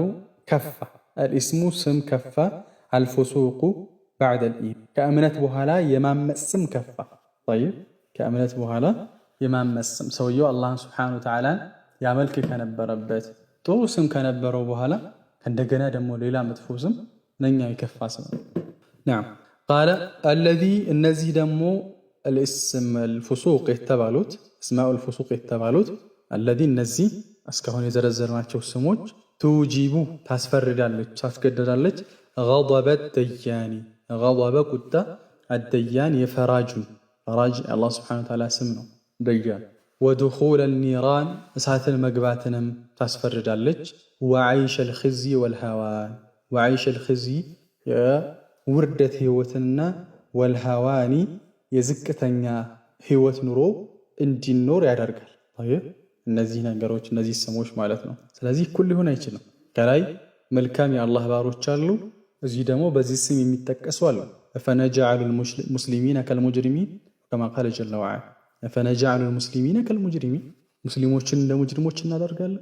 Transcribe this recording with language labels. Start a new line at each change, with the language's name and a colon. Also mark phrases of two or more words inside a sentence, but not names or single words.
Amharic: ከፋ። አልኢስሙ ስም ከፋ፣
Arabic: الفسوق بعد الإيمان
Amharic: ከእምነት በኋላ የማመፅ ስም ከፋ። ጠይብ ከእምነት በኋላ የማመፅ ስም ሰውየው አላህን
Arabic: سبحانه وتعالى
Amharic: ያመልክ ከነበረበት ጥሩ ስም ከነበረው በኋላ እንደገና ደግሞ ሌላ መጥፎ ስም ነኛ የከፋ ስም ነው።
Arabic: قال الذي
Amharic: እነዚህ ደግሞ
Arabic: الاسم الفسوق
Amharic: የተባሉት اسماء الفسوق የተባሉት الذي እነዚህ እስካሁን የዘረዘርናቸው ስሞች توجب ታስፈርዳለች ታስገድዳለች
Arabic: غضب الديان غضب
Amharic: ቁጣ الديان የፈራጁ ፈራጅ አላህ
Arabic: سبحانه وتعالى
Amharic: ስም ነው ደያን
Arabic: ودخول النيران
Amharic: እሳትን መግባትንም ታስፈርዳለች
Arabic: وعيش الخزي والهوان وعيش الخزي
Amharic: የውርደት ህይወትና والهوان የዝቅተኛ ህይወት ኑሮ እንዲኖር ያደርጋል። እነዚህ ነገሮች እነዚህ ስሞች ማለት ነው። ስለዚህ እኩል ሊሆን አይችልም። ከላይ መልካም የአላህ ባሮች አሉ፣ እዚህ ደግሞ በዚህ ስም የሚጠቀሱ አሉ።
Arabic: أفنجعل المسلمين كالمجرمين كما قال جل وعلا أفنجعل المسلمين كالمجرمين
Amharic: ሙስሊሞችን እንደ ሙጅሪሞች እናደርጋለን?